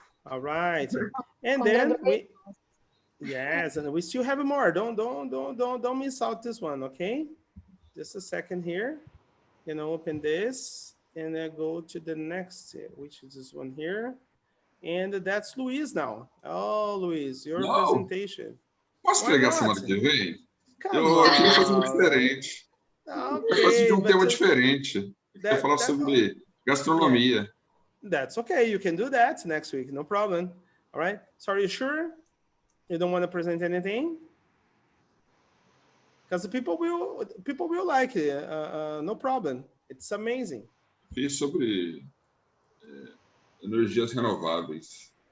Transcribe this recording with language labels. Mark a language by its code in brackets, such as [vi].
[en] All right. And then yes, and we still have more. Don't miss out this one, okay? Just a second here. Open this and then go to the next, which is this one here. And that's Luiz now. Oh, Luiz, your presentation. [pt] Posso pegar semana que vem? [en] Come [pt] Eu queria fazer um [en] on. [pt] diferente. [en] Okay, [pt] eu gosto de um tema diferente. Eu queria falar sobre gastronomia. [en] That's okay. You can do that next week. No problem. All right. So are you sure you don't want to present anything? Because people will like it. No problem. It's amazing. [pt] Fiz sobre energias renováveis.